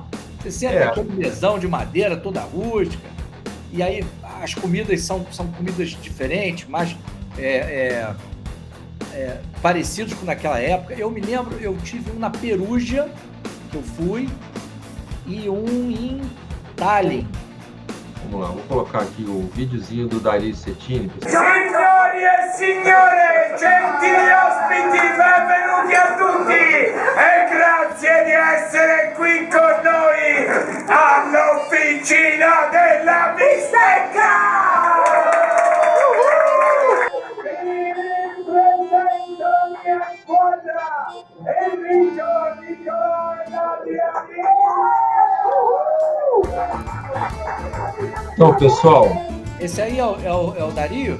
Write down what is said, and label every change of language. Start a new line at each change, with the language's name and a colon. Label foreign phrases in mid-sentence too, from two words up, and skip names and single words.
Portuguese: Você senta aquele mesão de madeira toda rústica, e aí as comidas são comidas diferentes, mas parecidos com naquela época. Eu me lembro, eu tive um na Perugia, que eu fui, e um em Tallinn. Vamos lá, vou colocar aqui o videozinho do Dario Cecchini.
Italian: Signori e signore, gentili ospiti, benvenuti a tutti e grazie di essere qui con noi all'Officina della Bistecca!
Portuguese: Então, pessoal... Esse aí é o Dario?